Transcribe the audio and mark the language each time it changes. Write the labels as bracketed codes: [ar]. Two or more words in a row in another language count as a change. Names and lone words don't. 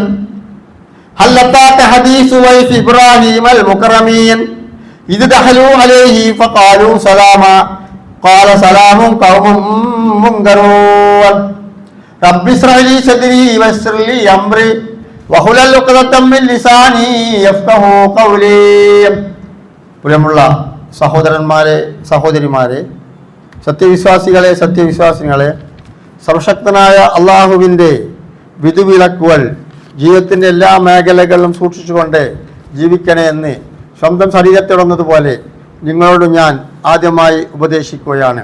[ar] هل أتاك حديث ضيف إبراهيم المكرمين إذ دخلوا عليه فقالوا سلاما قال سلام قوم منكرون. رب اشرح لي صدري ويسر لي أمري واحلل عقدة من لساني يفقهوا قولي. [ml] പ്രിയമുള്ള സഹോദരന്മാരെ, സഹോദരിമാരെ, സത്യവിശ്വാസികളെ, സത്യവിശ്വാസികളെ, സർവശക്തനായ അള്ളാഹുവിൻ്റെ വിധിവിലക്കുകൾ ജീവിതത്തിൻ്റെ എല്ലാ മേഖലകളിലും സൂക്ഷിച്ചുകൊണ്ട് ജീവിക്കണേ എന്ന് സ്വന്തം ശരീരത്തിടുന്നതുപോലെ നിങ്ങളോട് ഞാൻ ആദ്യമായി ഉപദേശിക്കുകയാണ്.